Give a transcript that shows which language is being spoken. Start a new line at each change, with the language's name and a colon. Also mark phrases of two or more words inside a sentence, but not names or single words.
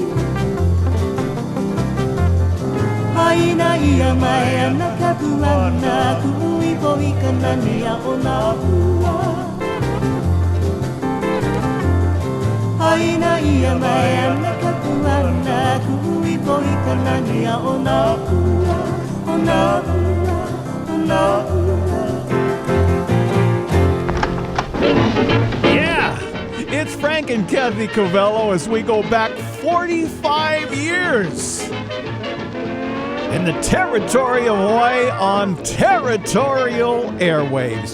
Hawaiian: Haina ia mai ana kapua na kui poi kanani a ona pua. Haina ia mai ana kapua na kui poi kanani a ona pua. Ona pua, ona pua.
English: Yeah, it's Frank and Cathy Kawelo as we go back 45 years in the territory of Hawaii on Territorial Airwaves.